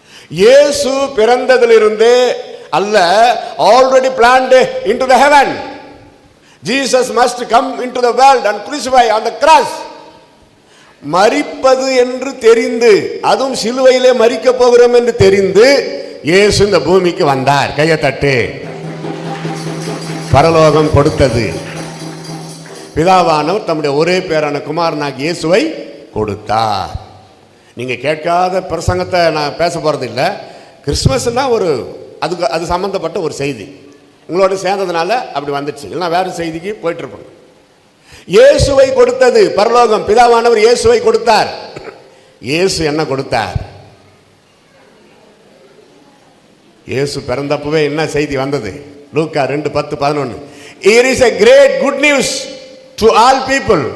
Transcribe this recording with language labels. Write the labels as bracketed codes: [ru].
[ta] இயேசு பிறந்ததிலிருந்து அல்ல, [en] already planned into the heaven. Jesus must come into the world and crucify on the cross. [ta] மரிப்பது என்று தெரிந்து, அதுவும் சிலுவையிலே மரிக்க போகிறோம் என்று தெரிந்து இயேசு இந்த பூமிக்கு வந்தார். கையை தட்டு. பரலோகம் கொடுத்தது. பிதாவானவர் தம்முடைய ஒரே பேரான குமாரனாகிய இயேசுவை கொடுத்தார். நீங்க கேட்காத பிரசங்கத்தை நான் பேச போறது இல்லை. கிறிஸ்துமஸ்னா ஒரு அது சம்பந்தப்பட்ட ஒரு செய்தி உங்களோட சேர்ந்ததுனால அப்படி வந்துடுச்சு, இல்லைன்னா வேற செய்திக்கு போயிட்டு இருப்போம். இயேசுவை கொடுத்தது பரலோகம். பிதாவானவர் இயேசுவை கொடுத்தார். இயேசு என்ன கொடுத்தார்? இயேசு பிறந்தப்பவே என்ன செய்தி வந்தது? லூக்கா 2:10-11. [en] Here is a great good news to all people.